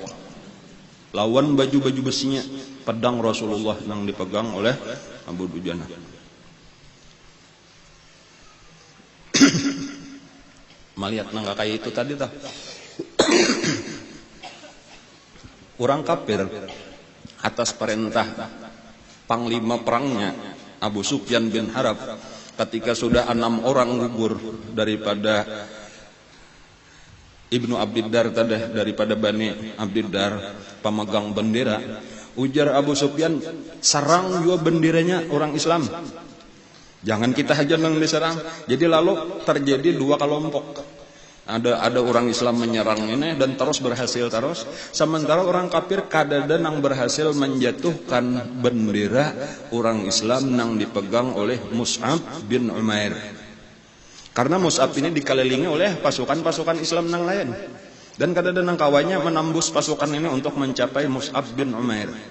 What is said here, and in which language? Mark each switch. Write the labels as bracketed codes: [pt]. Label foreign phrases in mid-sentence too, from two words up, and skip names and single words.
[id] Lawan baju-baju besinya, pedang Rasulullah yang dipegang oleh Abu Dujanah. [bjn] Melihat nang kayak itu tadi tah. [id] Orang kafir atas perintah panglima perangnya Abu Sufyan bin Harb, ketika sudah 6 orang gugur daripada Ibnu Abdiddar tadi, daripada Bani Abdiddar pemegang bendera, ujar Abu Sufyan, serang juga benderanya orang Islam. Jangan kita aja nang diserang. Jadi lalu terjadi dua kelompok. Ada orang Islam menyerang ini dan terus berhasil terus. Sementara orang kafir [bjn] kadada nang [id] berhasil menjatuhkan bendera orang Islam nang dipegang oleh Mus'ab bin Umair. Karena Mus'ab ini dikelilingi oleh pasukan-pasukan Islam nang lain. Dan [bjn] kadada nang [id] kawannya menembus pasukan ini untuk mencapai Mus'ab bin Umair.